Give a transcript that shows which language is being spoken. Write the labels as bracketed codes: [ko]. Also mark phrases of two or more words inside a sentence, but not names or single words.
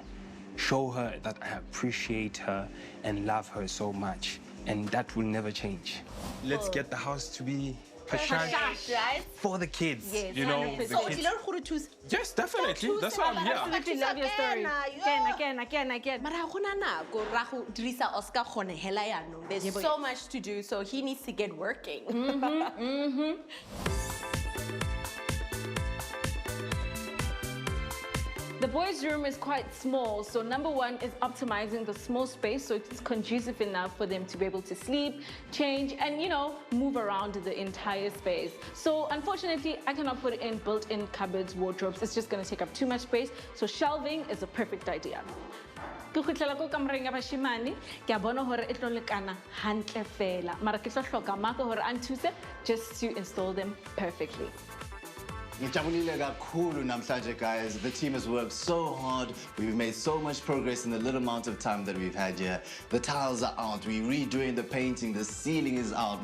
[en] Show her that I appreciate her and love her so much, and that will never change. Let's get the house to be Hashash, right? for the kids, Yes, you know. 100%. The So, kids. Yes, definitely. That's why I'm here. Absolutely love your story. Again. [st] Mara ha gona nako ra go dirisa Oscar gone hela yaanong. [en] There's so much to do, so he needs to get working. The boys' room is quite small, so number one is optimizing the small space so it's conducive enough for them to be able to sleep, change, and, you know, move around the entire space. So unfortunately, I cannot put in built-in cupboards, wardrobes. It's just going to take up too much space, so shelving is a perfect idea. [st] Ke khutlela ko kamoreng ya bashimane ke a bona hore e tlo lekana hantle fela mara ke tlo hloka maka hore a nthuse [en] just to install them perfectly. [zu] Ngijabulile kakhulu namhlanje, [en] guys. The team has worked so hard. We've made so much progress in the little amount of time that we've had here. The tiles are out. We're redoing the painting. The ceiling is out.